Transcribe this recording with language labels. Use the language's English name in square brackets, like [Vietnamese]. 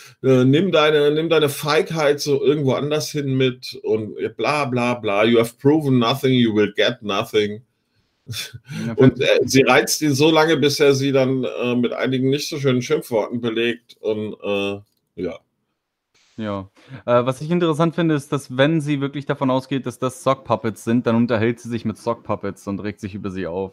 [German] Nimm deine Feigheit so irgendwo anders hin mit und bla bla bla. [English] You have proven nothing, you will get nothing. [German] Und sie reizt ihn so lange, bis er sie dann mit einigen nicht so schönen Schimpfworten belegt und ja. Ja, was ich interessant finde, ist, dass wenn sie wirklich davon ausgeht, dass das Sockpuppets sind, dann unterhält sie sich mit Sockpuppets und regt sich über sie auf.